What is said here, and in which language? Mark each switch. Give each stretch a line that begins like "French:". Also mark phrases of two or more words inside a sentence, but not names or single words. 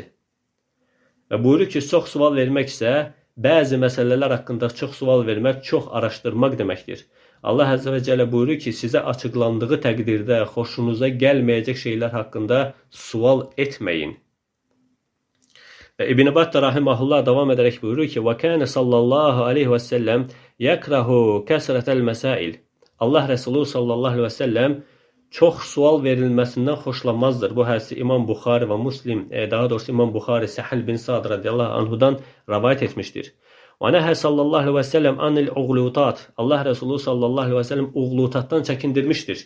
Azerbaijani: Və buyurur ki, çox sual vermək isə bəzi məsələlər haqqında çox sual vermək, çox araşdırmaq deməkdir. Allah
Arabic: عز وجل
Azerbaijani: buyurur ki, sizə açıqlandığı təqdirdə xoşunuza gəlməyəcək şeylər haqqında sual etməyin. Və İbn Battah rahimehullah davam edərək buyurur ki, وَكَانَ
Arabic: صلى الله عليه وسلم يَكْرَهُ كَسْرَةَ الْمَسَائِلِ
Azerbaijani: Allah Resulü
Arabic: صلى الله عليه وسلم
Azerbaijani: çox sual verilməsindən xoşlanmazdır. Bu hədisi İmam Buxari və Muslim, daha doğrusu İmam Buxari Səhil bin Sa'd radiyallahu anhudan rivayet etmişdir. Və
Arabic: نهى صلى الله عليه وسلم عن الأغلوطات.
Azerbaijani: Allah Resulü
Arabic: صلى الله عليه وسلم
Azerbaijani: uğlutatdan çəkindirmişdir.